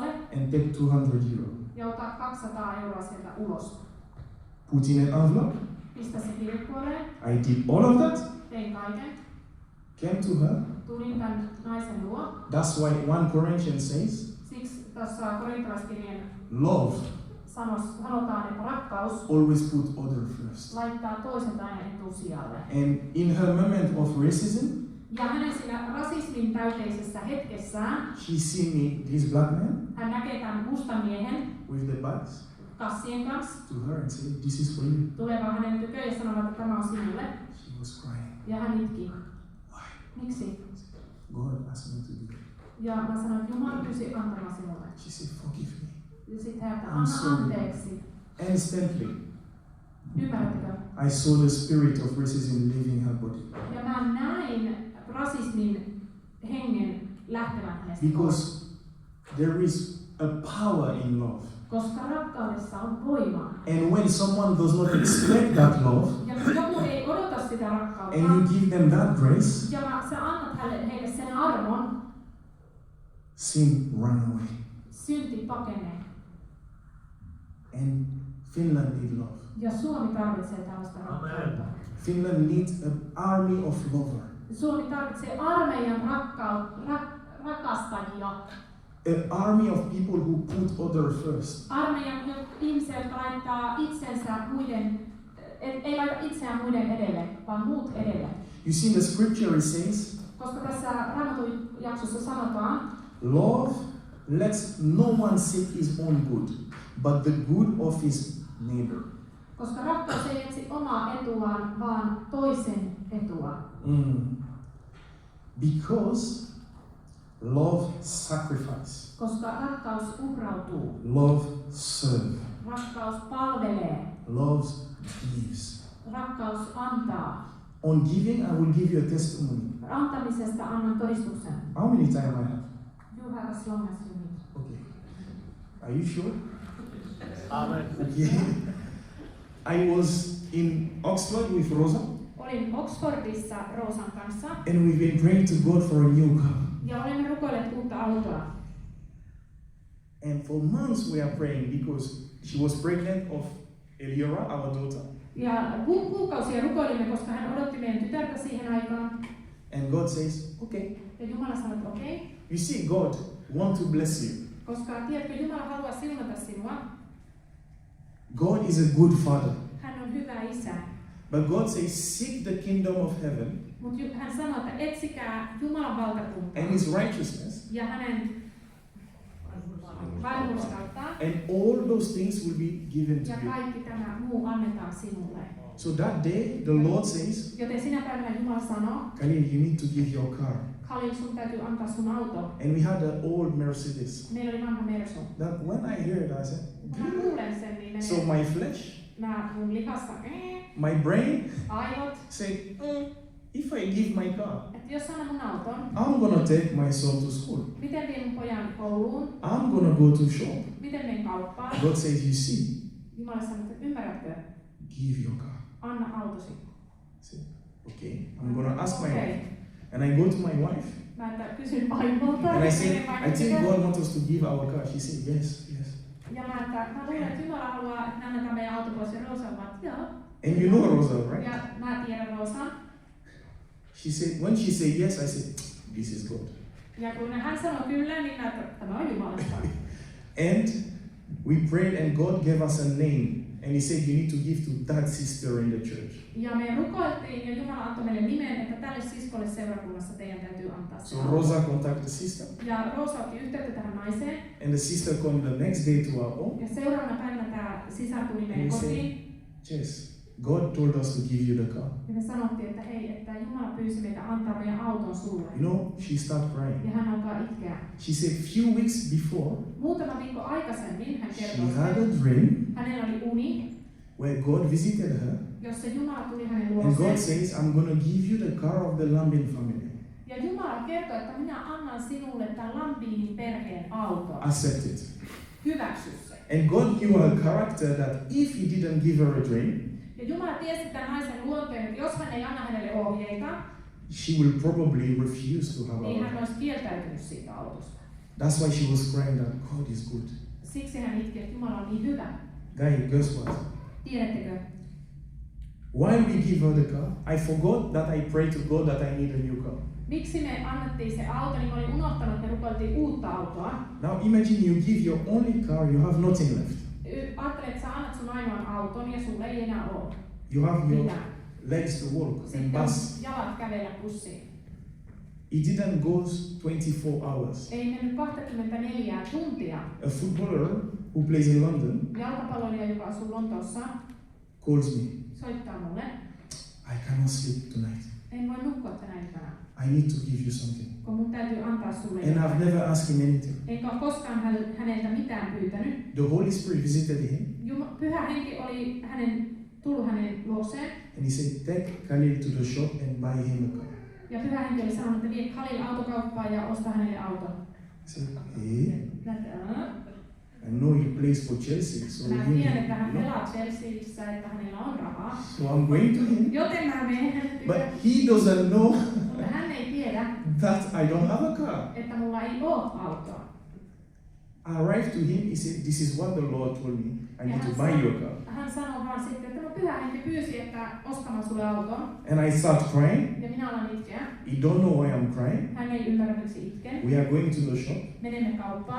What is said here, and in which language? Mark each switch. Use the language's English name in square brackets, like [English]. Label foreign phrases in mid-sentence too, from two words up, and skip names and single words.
[English] and take 200 euro. [Finnish] ja ota 200 euroa sieltä ulos. [English] Put in an envelope. [Finnish] Pistä se kirjekuoreen. [English] I did all of that. [Finnish] Tein kaiken. [English] Came to her. [Finnish] Tulin tämän naisen luo. [English] That's why 1 Corinthians says, [Finnish] Siksi tuossa korintalaiskirjeen [English] love [Finnish] sanotaan, että rakkaus [English] always put other first. [Finnish] laittaa toisen aina etusijalle. [English] And in her moment of racism, [Finnish] Ja hänen siinä rasismin täyteisessä hetkessään [English] she seen me, this black man, [Finnish] hän näkee tämän mustan miehen [English] with the bags, [Finnish] kassien kanssa. [English] to her and said, this is for you. [Finnish] Tulevan hänen tyköön ja sanovat, että tämä on sinulle. [English] She was crying. [Finnish] Ja hän itki. [English] Why? [Finnish] Miksi? [English] God asked me to do it. [Finnish] Ja mä sanoin, että Jumala pyysi antamaan sinulle. [English] She said, forgive me. [Finnish] Ja sitten hän, että [English] I'm [Finnish] anna [English] sorry. [Finnish] anteeksi. [English] Instantly, [Finnish] Ymmärrättekö? [English] I saw the spirit of racism leaving her body. [Finnish] Ja mä näin rasismin hengen lähtevän hänestä. [English] Because there is a power in love. [Finnish] Koska rakkaudessa on voima. [English] And when someone does not expect that love, [Finnish] Ja kun joku ei odota sitä rakkautta, [English] and you give them that grace, [Finnish] ja sä annat heille sen armon, [English] sin run away. [Finnish] synti pakenee. [English] And Finland need love. [Finnish] Ja Suomi tarvitsee tällaista rakkautta. [English] Finland needs an army of lover. [Finnish] Suomi tarvitsee armeijan rakastajia. [English] An army of people who put other first. [Finnish] Armeijan ihmisiä, jotka laittaa itsensä muiden, ei laita itseään muiden edelle, vaan muut edelle. [English] You see, the scripture it says, [Finnish] Koska tässä Raamatun jaksossa sanotaan, [English] love lets no one seek his own good, but the good of his neighbor. [Finnish] koska rakkaus ei etsi omaa etuaan, vaan toisen etua. [English] Because love sacrifice. [Finnish] Koska rakkaus uhrautuu. [English] Love serve. [Finnish] Rakkaus palvelee. [English] Love gives. [Finnish] Rakkaus antaa. [English] On giving, I will give you a testimony. [Finnish] Antamisesta annan todistuksen. [English] How many time I have? You have as long as you need. Okay. Are you sure? Amen. Okay. I was in Oxford with Rosa, [Finnish] Olin Oxfordissa Roosan kanssa [English] and we've been praying to God for a new car. [Finnish] ja olemme rukoilleet uutta autoa. [English] And for months we are praying because she was pregnant of Eliora, our daughter. [Finnish] Ja kuukausia rukoilimme, koska hän odotti meidän tytärtä siihen aikaan. [English] And God says, okay. [Finnish] Ja Jumala sanoi, että okei. [English] You see, God wants to bless you. [Finnish] Koska tiedätkö, Jumala haluaa siunata sinua. [English] God is a good father. [Finnish] Hän on hyvä isä. [English] But God says, seek the kingdom of heaven [Finnish] Mutta hän sanoi, että etsikää Jumalan valtakuntaa [English] and his righteousness, [Finnish] ja hänen varmuuskauttaan. [English] and all those things will be given to [Finnish] Ja [English] you. [Finnish] kaikki tämä muu annetaan sinulle. [English] So that day, the Lord says, [Finnish] Joten sinä päivänä Jumala sanoo, [English] Khalil, you need to give your car. [Finnish] Khalil, sun täytyy antaa sun auto. [English] And we had an old Mercedes. [Finnish] Meillä oli vanha Mersu. [English] That when I heard it, I said, [Finnish] Kun mä kuulen sen, niin menee [English] so my flesh, [Finnish] mun lihassa, [English] my brain [Finnish] aivot, [English] said, if I give my car, [Finnish] että jos annan mun auton, [English] I'm gonna take my son to school. [Finnish] miten vien mun pojan kouluun, [English] I'm gonna go to shop. [Finnish] miten menen kauppaan. [English] God says, you see, [Finnish] Jumala sanoo, että ymmärrätkö, [English] give your car. [Finnish] anna autosi. [English] I said, okay, I'm gonna ask my [Finnish] Okei. [English] wife. And I go to my wife. [Finnish] Mä että kysyn vaimolta. [English] And I said, [Finnish] menen [English] I [Finnish] vaimolta. [English] think God wants us to give our car. She said, yes, yes. [Finnish] Ja mä luulen, että Jumala haluaa, että me annetaan meidän auto pois. Ja Roosa vaan, että joo. [English] And you know Rosa, right? [Finnish] Ja mä tiedän Roosan. [English] She said, when she said yes, I said, this is God. [Finnish] Ja kun hän sanoi kyllä, niin mä että tämä on Jumalasta. [English] And we prayed and God gave us a name. And he said, you need to give to that sister in the church. [Finnish] Ja me rukoiltiin ja Jumala antoi meille nimen, että tälle siskolle seurakunnassa teidän täytyy antaa se [English] So [Finnish] auto. [English] Rosa contacted the sister. [Finnish] Ja Roosa otti yhteyttä tähän naiseen. [English] And the sister came the next day to our home. [Finnish] Ja seuraavana päivänä tämä sisar tuli meidän [English] And he said, [Finnish] kotiin. [English] Jess, God told us to give you the car. [Finnish] Ja me sanottiin, että hei, että Jumala pyysi meitä antaa meidän auton sulle. [English] You know, she started crying. [Finnish] Ja hän alkaa itkeä. [English] She said, few weeks before, [Finnish] Muutama viikko aikaisemmin hän [English] she [Finnish] kertoi, [English] had [Finnish] että [English] a dream [Finnish] hänellä oli uni, [English] where God visited her. [Finnish] jossa Jumala tuli hänen [English] And God [Finnish] luokseen. [English] says, I'm going to give you the car of the Lambin family. [Finnish] Ja Jumala kertoi, että minä annan sinulle tämän Lambinin perheen auton. [English] Accept it. [Finnish] Hyväksy se. [English] And God knew her character that if he didn't give her a dream, [Finnish] Ja Jumala tiesi tämän naisen luonteen, että jos hän ei anna hänelle ohjeita, [English] she will probably refuse to have [Finnish] niin [English] a [Finnish] hän olisi kieltäytynyt siitä autosta. [English] That's why she was crying that God is good. [Finnish] Siksi hän itki, että Jumala on niin hyvä. [English] Guy, guess what? [Finnish] Tiedättekö? [English] While we give her the car, I forgot that I prayed to God that I need a new car. [Finnish] Miksi me annettiin se auto, niin mä olin unohtanut, että me rukoiltiin uutta autoa. [English] Now imagine you give your only car, you have nothing left. [Finnish] Ajattele, että sä annat sun ainoan auton ja sulla ei enää ole [English] You have your [Finnish] mitään. [English] legs to walk and [Finnish] Sitten [English] bus. [Finnish] jalat kävellä bussiin. [English] It didn't go 24 hours. [Finnish] Ei mennyt 24 tuntia. [English] A footballer who plays in London [Finnish] Jalkapalloilija, joka asuu Lontoossa, [English] calls me. [Finnish] soittaa mulle. [English] I cannot sleep tonight. [Finnish] En voi nukkua tänä iltana, [English] I need to give you something. [Finnish] kun mun täytyy antaa sulle [English] And I've [Finnish] jotain. [English] never asked him anything. [Finnish] Enkä ole koskaan häneltä mitään pyytänyt. [English] The Holy Spirit visited him [Finnish] Pyhä henki oli tullut hänen luokseen. [English] and he said, take Khalil to the shop and buy him a car. [Finnish] Ja pyhä henki oli sanonut, että vie Khalil autokauppaan ja osta hänelle auton. [English] I said, hey, [Finnish] Näitä, [English] I know he plays for Chelsea, so, [Finnish] Mä tiedän, että hän [English] no. [Finnish] pelaa Chelseassa, että hänellä on rahaa. [English] So I'm going to him. [Finnish] Joten mä menen hänen [English] But [Finnish] tykö. [English] he doesn't know [Finnish] Mutta hän ei tiedä, [English] that I don't have a car. [Finnish] että mulla ei ole autoa. [English] I arrived to him, he said, this is what the Lord told me. I need to buy you a car. [Finnish] Hän sanoi vaan sitten, että no pyhä henki pyysi, että ostamaan sulle auton. [English] And I start crying. [Finnish] Ja minä alan itkeä. [English] He don't know why I'm crying. [Finnish] Hän ei ymmärrä, miksi itken. [English] We are going to the shop [Finnish] Menemme kauppaan.